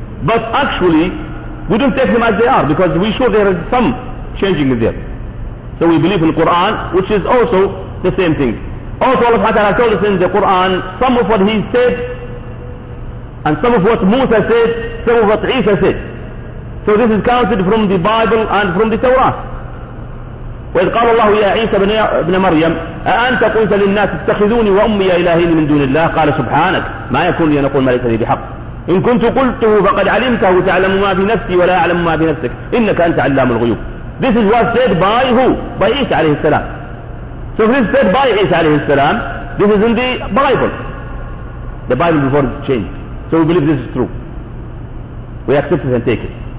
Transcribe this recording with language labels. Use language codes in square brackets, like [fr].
[en] But actually, we don't take them as they are, because we show there is some changing in there. So we believe in the Quran, which is also the same thing. Also Allah Ta'ala told us in the Quran, some of what he said, and some of what Musa said, some of what Isa said. So this is counted from the Bible and from the Torah. [ar] وَإِذْ قَالَ اللَّهُ يَا عِيسَى بْنَ مَرْيَمَ أَأَنْتَ قُلْتَ لِلنَّاسِ اتَّخِذُونِي وَأُمِّيَ إِلَهِينِ مِنْ دُونِ اللَّهِ قَالَ سُبْحَانَكَ مَا يَكُونُ لِي أَنْ أَقُولَ مَا لَيْسَ لِي بِحَقٍّ إن كنت قلته فقد علمته تعلم ما في نفسي ولا أعلم ما في نفسك إنك أنت علام الغيوب. [en] This is what said by who? By Isa عليه السلام. So if this is said by Isa عليه السلام, this is in the Bible. The Bible before it changed. So we believe this is true. We accept it and take it.